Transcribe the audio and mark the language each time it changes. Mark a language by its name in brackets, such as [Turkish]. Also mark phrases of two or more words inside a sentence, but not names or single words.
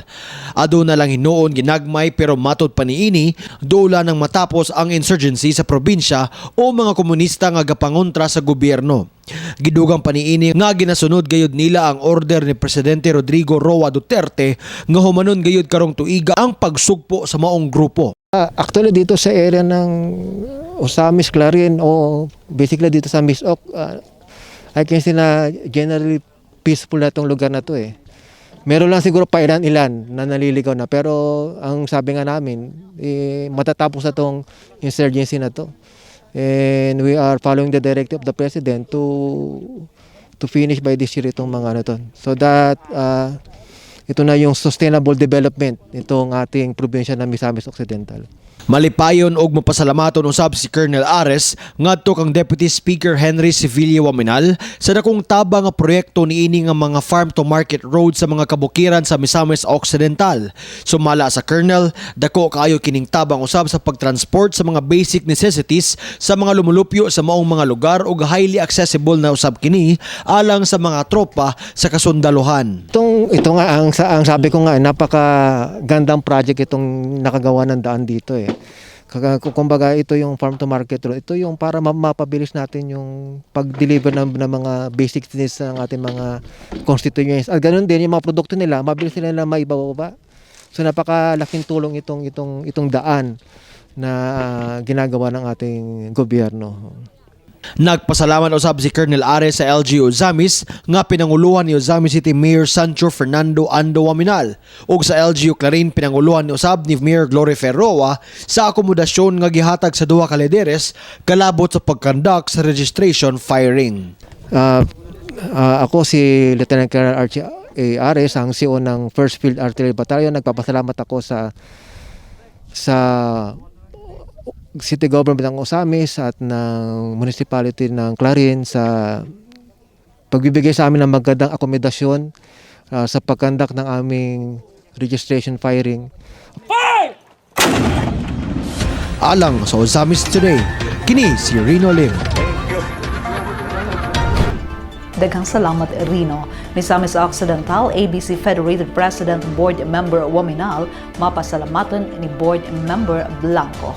[Cebuano] Aduna lang hinuon ginagmay pero matod pa niini duula nang matapos ang insurgency sa probinsya o mga komunista nga gapangontra sa gobyerno. Gidugang paniini nga ginasunod gayud nila ang order ni Presidente Rodrigo Roa Duterte nga humanon gayud karong tuiga ang pagsugpo sa maong grupo. [Filipino] Actually dito sa area ng Ozamis, Clarin o basically dito sa Misamis, [English] I can say [Filipino] na generally peaceful na itong lugar na to eh. Meron lang siguro pa ilan na naliligaw na pero ang sabi nga namin matatapos na itong insurgency na to. [English] And we are following the directive of the President to finish by this year [Filipino] itong mga ano to. [English] So that [Filipino] ito na yung [English] sustainable development [Filipino] itong ating probinsya ng Misamis Occidental. [Cebuano] Malipayon og mapasalamaton usab si Colonel Ares ngadto kang Deputy Speaker Henry Sevilla Waminal sa dakong tabang nga proyekto niini nga mga [English] farm to market road [Cebuano] sa mga kabukiran sa Misamis Occidental. Sumala sa Colonel, dako kaayo kining tabang usab sa pagtransport sa mga [English] basic necessities [Cebuano] sa mga lumulupyo sa maong mga lugar ug [English] highly accessible [Cebuano] na usab kini alang sa mga tropa sa kasundaluhan. [Filipino] Ito nga ang sabi ko nga napakagandang project itong nakagawa ng daan dito eh. Kumbaga ito yung [English] farm to market road. [Filipino] Ito yung para mapabilis natin yung pag-deliver ng mga [English] basic needs [Filipino] ng ating mga constituents. At ganoon din yung mga produkto nila, mabilis nila maibababa. So napakalaking tulong itong daan na ginagawa ng ating gobyerno. [Cebuano] Nagpasalamat usab si Colonel Ares sa LGU Ozamis nga pinanguluhan ni Ozamis City Mayor Sancho Fernando Ando Waminal ug sa LGU Clarin pinanguluhan ni usab ni Mayor Gloria Ferroa sa akomodasyon nga gihatag sa duha ka lideres kalabot sa pagkandak sa [English] registration firing. [Filipino] Ako si Lieutenant Colonel Archie Ares, ang CEO ng 1st Field Artillery Battalion. Nagpapasalamat ako sa City Government ng Ozamis at ng Municipality ng Clarin sa pagbibigay sa amin ng magandang akomodasyon sa pagkandak ng aming [English] registration firing. [Cebuano] Alang sa Ozamis Today, kini si Rino Lim. Daghang salamat Rino. Misamis Occidental, ABC Federated President Board Member Waminal, mapasalamatan ni Board Member Blanco.